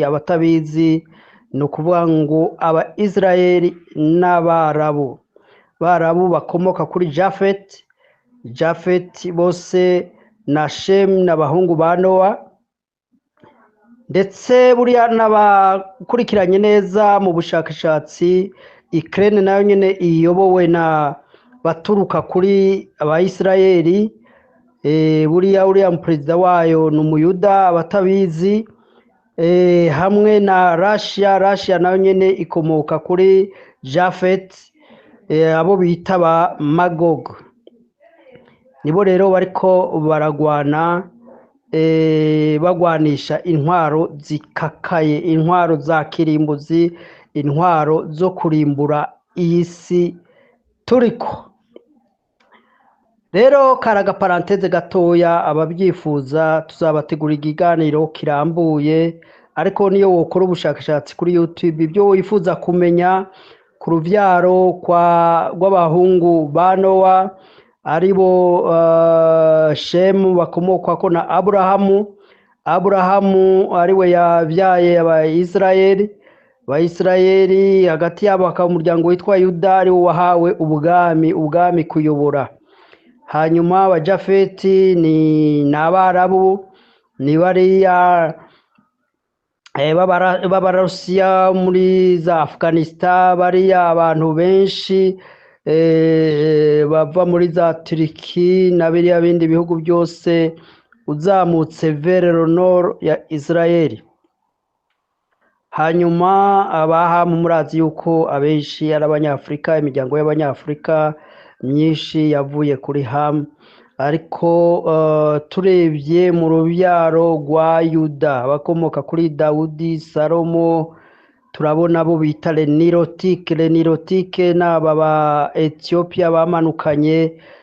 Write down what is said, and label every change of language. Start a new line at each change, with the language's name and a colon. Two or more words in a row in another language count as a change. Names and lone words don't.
Rundi: Abatabizi ni ukuvuga ngo aba Israeli n'Abarabu bakomoka kuri Jafeti bose na Shemu n'abahungu ba Nowa, ndetse buriya n'abakurikiranye neza mu bushakashatsi, Ukraine nayo nyene iyobowe na baturuka kuri Abayisirayeli. Uriya perezida wayo ni umuyuda abatabizi, hamwe na Russia nayo nyene ikomoka kuri Jafet, abo bita ba Magog. Nibo rero bariko baragwana, bagwanisha intwaro zikakaye, intwaro za kirimbuzi, intwaro zo kurimbura iyi si turiko. Rero karaga paranteze gatoya, ababyifuza tuzabategura ikiganiro kirambuye, ariko niyo wokora ubushakashatsi kuri YouTube ibyo wifuza kumenya ku ruvyaro rw'abahungu ba Nowa, aribo Shemu bakomokako na Aburahamu ariwe yabyaye Abayisirayeli, hagati yabo hakaba umuryango witwa Yuda ariwo wahawe ubwami kuyobora. Hanyuma abajafeti ni Abarabu, ni bariya b'Abarusiya muri za Afghanistan, bariya abantu benshi bava muri za Turiki na biriya bindi bihugu byose uzamutse
French: vers le nord
Rundi: ya Israeli. Hanyuma abahamu murazi yuko abenshi ari Abanyafrika, imiryango y'Abanyafrika myinshi yavuye kuri Hamu, ariko turebye mu rubyaro rwa Yuda bakomoka kuri Dawudi, Salomo, turabona abo bita Lenirotike n'aba ba Ethiopia bamanukanye